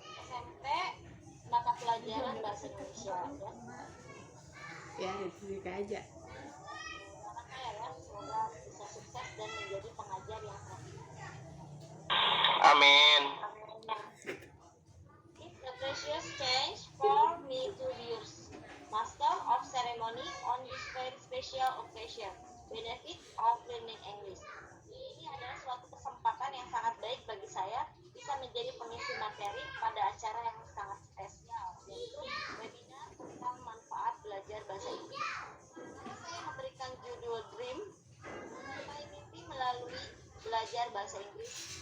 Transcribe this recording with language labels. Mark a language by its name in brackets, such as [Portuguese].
[Indonesian] SMP mata pelajaran bahasa Indonesia ya. Itu aja. Karena saya ya semoga bisa sukses dan menjadi pengajar yang Amin. [English] It's a precious change for me to be your master of ceremony on this very special occasion, benefit of learning English. [Indonesian] Ini adalah suatu kesempatan yang sangat baik bagi saya bisa menjadi pengisi materi pada acara yang sangat spesial, yaitu webinar tentang manfaat belajar bahasa Inggris. Saya memberikan judul Dream, mencapai mimpi melalui belajar bahasa Inggris.